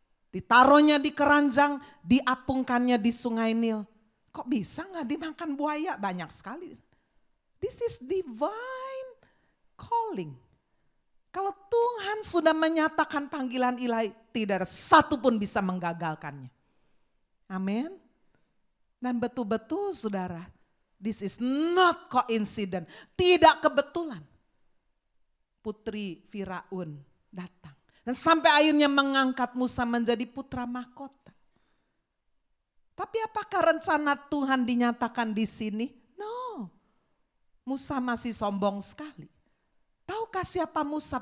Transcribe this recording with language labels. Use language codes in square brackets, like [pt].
[id] Ditaruhnya di keranjang, diapungkannya di sungai Nil. Kok bisa gak dimakan buaya? Banyak sekali. [en] This is divine calling. [id] Kalau Tuhan sudah menyatakan panggilan ilahi, tidak ada satu pun bisa menggagalkannya. Amin. Dan betul-betul saudara, [en] this is not coincidence. [id] Tidak kebetulan. Putri Firaun datang. Dan sampai akhirnya mengangkat Musa menjadi putra mahkota. Tapi apakah rencana Tuhan dinyatakan di sini? No. Musa masih sombong sekali. Tahukah siapa Musa?